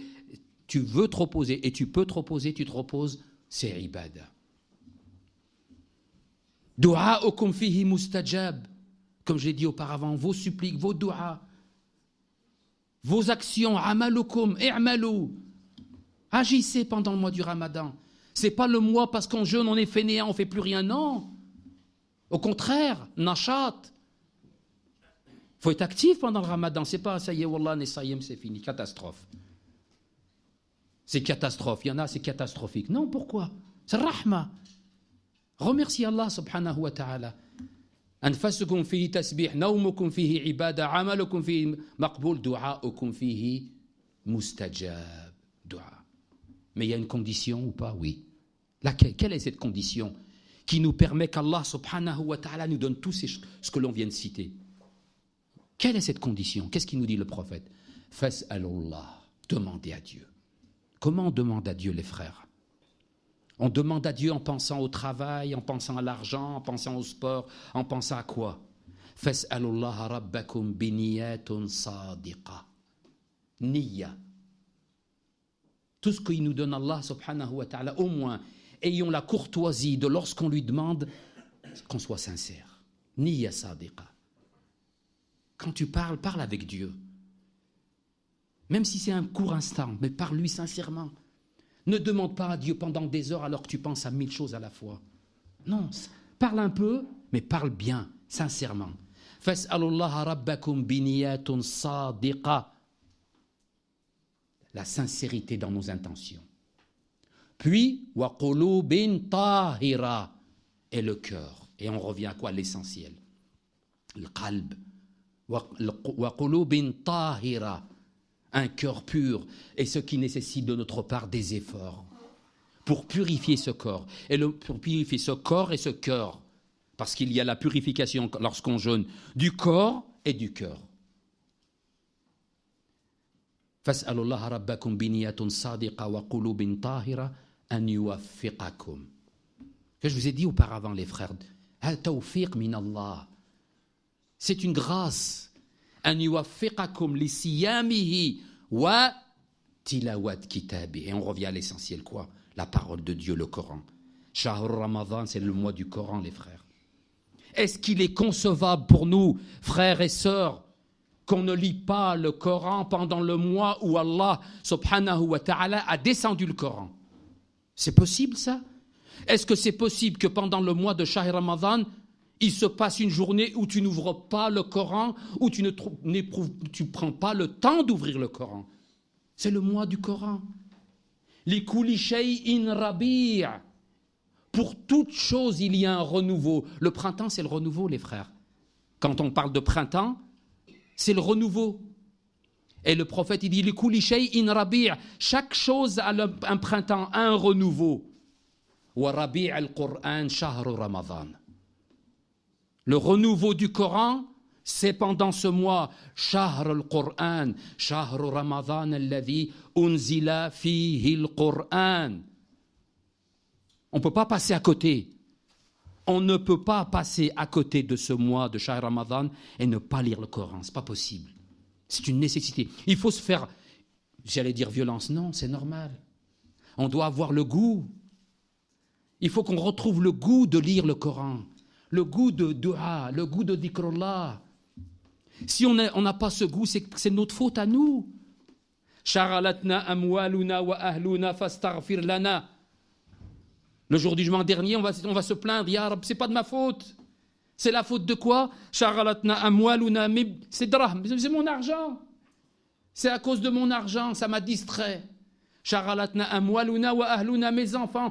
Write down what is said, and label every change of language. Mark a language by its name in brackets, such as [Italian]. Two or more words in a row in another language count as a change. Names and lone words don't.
[French] Tu veux te reposer et tu peux te reposer, tu te reposes, c'est ibada. [Arabic] دعاؤكم فيه مستجاب. [French] Comme j'ai dit auparavant, vos suppliques, vos du'as, vos actions, [Arabic] أعمالكم اعملوا. [French] Agissez pendant le mois du Ramadan. C'est pas le mois parce qu'on jeûne, on est fainéant, on fait plus rien, non. Au contraire, nachat. Faut être actif pendant le Ramadan. C'est pas ça y est, [Arabic] والله نصايم, [French] c'est fini, catastrophe. C'est catastrophe. Il y en a, c'est catastrophique. Non, pourquoi? C'est rahma. Remercie [Arabic] الله سبحانه وتعالى. أنفاسكم فيه تسبيح نومكم فيه عبادة أعمالكم فيه مقبول دعاؤكم فيه مستجاب دعاء. [French] Mais il y a une condition ou pas? Oui. Laquelle? Quelle est cette condition qui nous permet qu' [Arabic] الله سبحانه وتعالى [French] nous donne tout ce que l'on vient de citer? Quelle est cette condition? Qu'est-ce qu'il nous dit le prophète? Fas'alullah. Demandez à Dieu. Comment on demande à Dieu, les frères? On demande à Dieu en pensant au travail, en pensant à l'argent, en pensant au sport, en pensant à quoi? [Arabic] فاسألوا الله ربكم بنيات صادقة. [French] Niyya. Tout ce qu'il nous donne [Arabic] الله سبحانه وتعالى, [French] au moins, ayons la courtoisie de lorsqu'on lui demande qu'on soit sincère. [Arabic] نية صادقة. [French] Quand tu parles, parle avec Dieu. Même si c'est un court instant, mais parle-lui sincèrement. Ne demande pas à Dieu pendant des heures alors que tu penses à 1000 choses à la fois. Non, parle un peu, mais parle bien, sincèrement. [Arabic] فاسألوا الله ربكم بنيات صادقة. [French] La sincérité dans nos intentions. Puis, [Arabic] وقلوب طاهرة, [French] et le cœur. Et on revient à quoi? L'essentiel. Le qalb. [Arabic] وقلوب طاهرة, [French] un cœur pur, et ce qui nécessite de notre part des efforts pour purifier ce corps. Et pour purifier ce corps et ce cœur, parce qu'il y a la purification lorsqu'on jeûne du corps et du cœur. [Arabic] فاسألوا الله ربكم بنيات صادقة وقلوب طاهرة أن يوفقكم. [French] Que je vous ai dit auparavant, les frères, [Arabic] توفيق من الله. [French] C'est une grâce. [Arabic] أن يوفقكم لصيامه وتلاوة كتابه. [French] Et on revient à l'essentiel, quoi? La parole de Dieu, le Coran. [Arabic] شهر رمضان, [French] c'est le mois du Coran, les frères. Est-ce qu'il est concevable pour nous, frères et sœurs, qu'on ne lit pas le Coran pendant le mois où [Arabic] الله سبحانه وتعالى, [French] a descendu le Coran? C'est possible, ça? Est-ce que c'est possible que pendant le mois de [Arabic] شهر رمضان, [French] il se passe une journée où tu n'ouvres pas le Coran, où tu ne prends pas le temps d'ouvrir le Coran? C'est le mois du Coran. [Arabic] لكل شيء ربيع'. [French] Pour toute chose, il y a un renouveau. Le printemps, c'est le renouveau, les frères. Quand on parle de printemps, c'est le renouveau. Et le prophète, il dit [Arabic] لكل شيء ربيع'. [French] Chaque chose a un printemps, a un renouveau. [Arabic] وربيع القرآن شهر رمضان. [French] Le renouveau du Coran, c'est pendant ce mois, [Arabic] شهر القرآن شهر رمضان الذي أنزل فيه القرآن. [French] On ne peut pas passer à côté. On ne peut pas passer à côté de ce mois de [Arabic] شهر رمضان [French] et ne pas lire le Coran. Ce n'est pas possible. C'est une nécessité. Il faut se faire, j'allais dire violence, non, c'est normal. On doit avoir le goût. Il faut qu'on retrouve le goût de lire le Coran. Le goût de dua, le goût de dhikrullah. Si on n'a pas ce goût, c'est notre faute à nous. [Arabic] شغلتنا أموالنا وأهلونا فاستغفر لنا. [French] Le jour du jugement dernier, on va se plaindre. [Arabic] يا رب, [French] c'est pas de ma faute. C'est la faute de quoi? [Arabic] شغلتنا أموالنا, [French] c'est draham, c'est mon argent. C'est à cause de mon argent, ça m'a distrait. [Arabic] شغلتنا أموالنا وأهلونا, [French] mes enfants.